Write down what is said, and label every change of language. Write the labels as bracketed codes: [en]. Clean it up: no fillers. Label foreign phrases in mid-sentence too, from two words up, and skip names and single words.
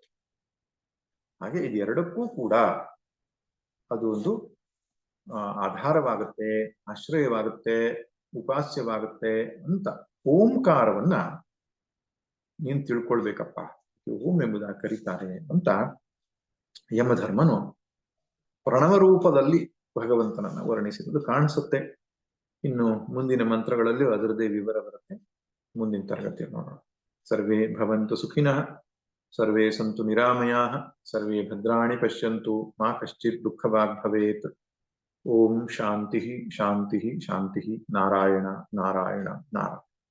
[kn] ಹಾಗೆ ಇದೆರಡಕ್ಕೂ ಕೂಡ ಅದು ಒಂದು ಆಧಾರವಾಗುತ್ತೆ, ಆಶ್ರಯವಾಗುತ್ತೆ, ಉಪಾಸ್ಯವಾಗುತ್ತೆ ಅಂತ ಓಂಕಾರವನ್ನ ನೀನ್ ತಿಳ್ಕೊಳ್ಬೇಕಪ್ಪ, ಓಂ ಎಂಬುದಾಗಿ ಕರೀತಾರೆ ಅಂತ ಯಮಧರ್ಮನು ಪ್ರಣವ ರೂಪದಲ್ಲಿ ಭಗವಂತನನ್ನ ವರ್ಣಿಸಿರುವುದು ಕಾಣಿಸುತ್ತೆ. ಇನ್ನು ಮುಂದಿನ ಮಂತ್ರಗಳಲ್ಲಿ ಅದರದೇ ವಿವರ ಬರುತ್ತೆ. ಮುಂದಿನ ತರಗತಿಯಲ್ಲಿ ನೋಡೋಣ. [sa] ಸರ್ವೇ ಭವಂತು ಸುಖಿನಃ, ಸರ್ವೇ ಸಂತು ನಿರಾಮಯಾಃ, ಸರ್ವೇ ಭದ್ರಾಣಿ ಪಶ್ಯಂತು, ಮಾ ಕಶ್ಚಿತ್ ದುಃಖಭಾಗ್ ಭವೇತ್. ಓಂ ಶಾಂತಿ ಶಾಂತಿ ಶಾಂತಿ. ನಾರಾಯಣ ನಾರಾಯಣ ನಾರಾಯಣ.